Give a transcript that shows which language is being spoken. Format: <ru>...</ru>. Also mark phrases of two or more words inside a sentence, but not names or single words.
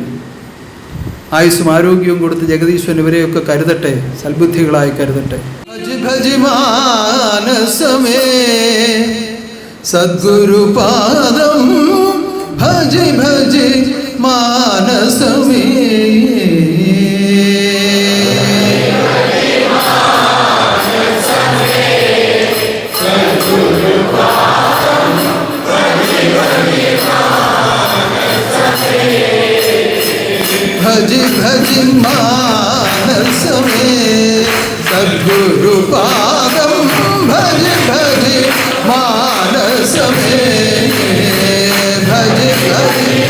<ml>ആയുസ്സും ആരോഗ്യവും കൊടുത്ത് ജഗദീശ്വരൻ ഇവരെയൊക്കെ കരുതട്ടെ, സൽബുദ്ധികളായി കരുതട്ടെ.</ml> <sa>ഭജ് ഭജ് മാനസമേ സദ്ഗുരുപാദം, ഭജ് ഭജ് മാനസമേ. भज भज मानस में सद्गुरु पादम, भज भज मानस में, भज भज</sa>